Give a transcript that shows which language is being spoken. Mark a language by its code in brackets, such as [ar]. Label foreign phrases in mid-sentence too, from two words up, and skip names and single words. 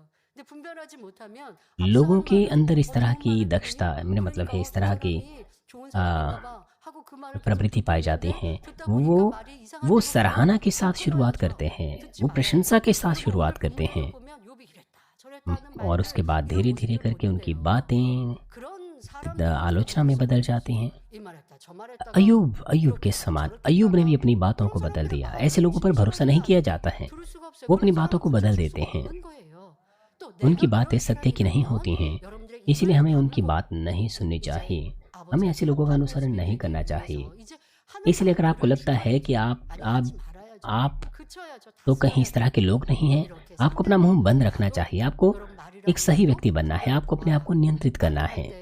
[ko] 근데 분별하지 못하면 [hi] लोगों के अंदर इस तरह की दक्षता, मेरा मतलब है इस तरह की [ko] 좋은 आ, 사람인가 봐 하고 그 말을 [hi] प्रवृत्ति पाई जाती हैं। [ko] 듣다 [hi] वो [ko] 보니까 말이 이상한 [hi] वो [ko] 데가 [hi] सराहना के साथ [ko] 있어요. [hi] शुरुआत करते हैं, [ko] 듣지 [hi] वो [ko] 말아요. [hi] प्रशंसा के साथ [ko] 그리고 [hi] शुरुआत [ko] 오늘 [hi] करते हैं, [ko] 본문을 보면 욥이 이랬다 저랬다 하는 [hi] और [ko] 말들, [hi] उसके बाद [ko] 이런 [hi] धीरे धीरे [ko] 모습을 [hi] करके उनकी [ko] 보는데요. [hi] बातें [ko] 그런 [hi] आलोचना में बदल जाती हैं। [ko] 이 말했다 저 말했다가 [hi] अय्यूब के समान अय्यूब ने भी अपनी बातों को बदल दिया। ऐसे लोगों पर भरोसा नहीं किया जाता है, [ko] 들을 수가 없어요. [hi] वो अपनी [ko] 그래서 [hi] बातों को बदल [ko] 들을 [hi] देते [ko] 수가 [hi] हैं। [ko] 없는 거예요. 또 [hi] उनकी [ko] 내가 [hi] बातें [ko] 그런 [hi] सत्य की नहीं होती हैं, [ko] 여러분들의 [hi] इसीलिए [ko] 이해를 [hi] हमें उनकी [ko] 하고 [hi] बात नहीं सुननी चाहिए। [ko] 아버지 [hi] हमें ऐसे लोगों का अनुसरण नहीं करना चाहिए। इसलिए अगर आपको लगता है कि आप तो कहीं इस तरह के लोग नहीं हैं, आपको अपना मुंह बंद रखना चाहिए। आपको एक सही व्यक्ति बनना है, आपको अपने आप को नियंत्रित करना है।